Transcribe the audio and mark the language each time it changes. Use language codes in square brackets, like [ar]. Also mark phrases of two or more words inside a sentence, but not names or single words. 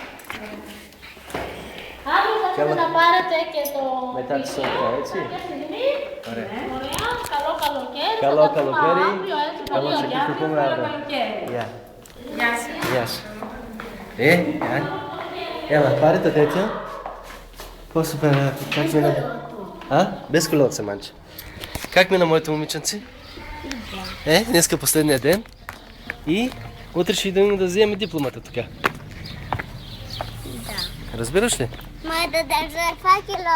[el] Αύριο θα έρθετε να πάρετε και το Μετά τις 8, έτσι. Ωραία. Ωραία. Καλό καλοκαίρι. Καλό Θα τα πούμε καλοκαίρι. αύριο, έτσι, Καλό πολύ ωραία. ξεκινήσουμε αύριο. Γεια. Γεια σας. Γεια σου. Έλα, πάρε το τέτοιο. Πώς πέρα, [bg] как мина? Без колелце, манче. Как мина моето момиченце? Днеска последния ден. И утре ще идем да вземем дипломата тук. Да. Разбираш ли? Май да държа факело.